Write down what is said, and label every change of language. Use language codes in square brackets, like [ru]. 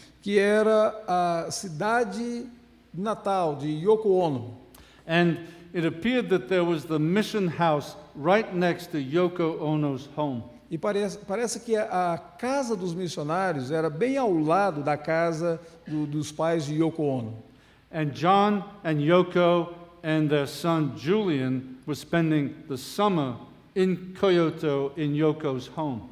[pt] que era a cidade natal de Yoko Ono. [en] And it appeared that there was the mission house right next to Yoko Ono's home. [pt] E parece que a casa dos missionários era bem ao lado da casa dos pais de Yoko Ono. [en] And John and Yoko and their son Julian were spending the summer in Kyoto in Yoko's home.